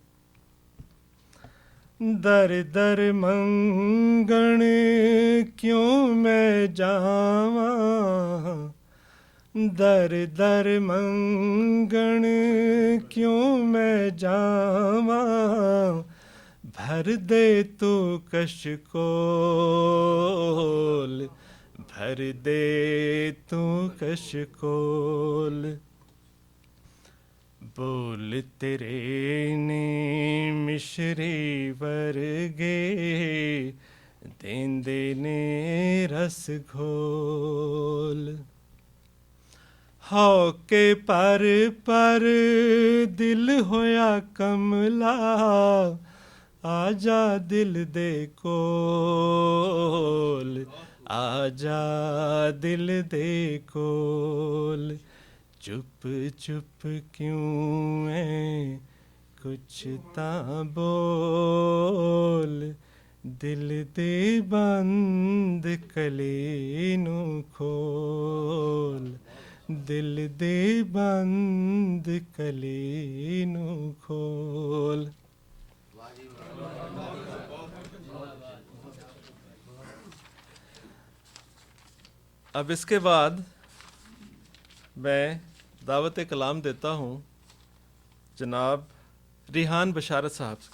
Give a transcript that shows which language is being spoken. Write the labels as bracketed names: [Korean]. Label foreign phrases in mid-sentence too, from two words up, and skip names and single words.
[Punjabi] در در منگن کیوں میں جاواں در در منگن کیوں میں جاواں بھر دے تو کشکول بھر دے تو کشکول بول تیرے نے مشری ورگے دیندے نے رس گھول ہو کے پر دل ہویا کملا آجا دل دے کول آجا دل دے کول چپ چپ کیوں ہے کچھ تاں بول دل دے بند کلی نو کھول دل دے بند کلی نو کھول [Urdu] اب اس کے بعد میں دعوت کلام دیتا ہوں جناب ریحان بشارت صاحب کو.